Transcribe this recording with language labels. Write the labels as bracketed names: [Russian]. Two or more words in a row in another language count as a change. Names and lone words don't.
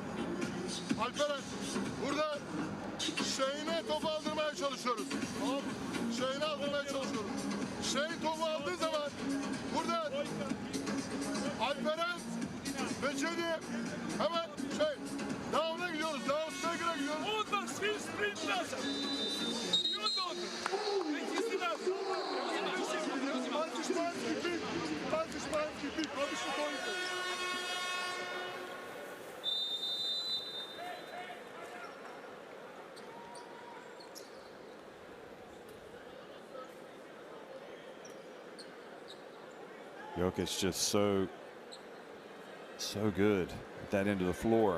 [Turkish] Alperen, burada Şeyh'ine topu aldırmaya çalışıyoruz. Tamam, Şeyh'ine aldırmaya çalışıyoruz. Şeyh topu aldığı zaman burada Alperen ve Kedi hemen down'a gidiyoruz. Down, [Serbian] Svi sprint nazad. I onda odmah. Neki si nazad. Pazi španski pik, pazi španski pik, obično to ide. [English] Jokic just so good at that end of the floor.